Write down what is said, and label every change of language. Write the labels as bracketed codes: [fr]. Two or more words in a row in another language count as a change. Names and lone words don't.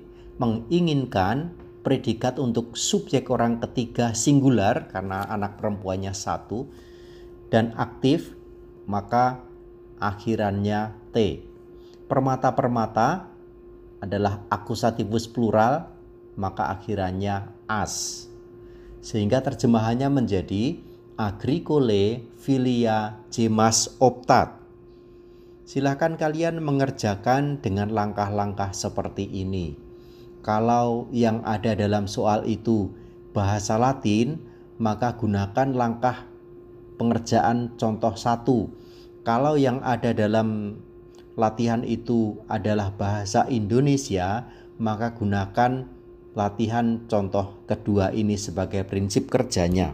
[id] Menginginkan predikat untuk subjek orang ketiga singular karena anak perempuannya satu, dan aktif maka akhirannya t. Permata-permata adalah akusativus plural, maka akhirannya as. Sehingga terjemahannya menjadi [la] agricole filia gemas optat. [id] Silahkan kalian mengerjakan dengan langkah-langkah seperti ini. Kalau yang ada dalam soal itu bahasa Latin, maka gunakan langkah pengerjaan contoh 1. Kalau yang ada dalam latihan itu adalah bahasa Indonesia, maka gunakan latihan contoh kedua ini sebagai prinsip kerjanya.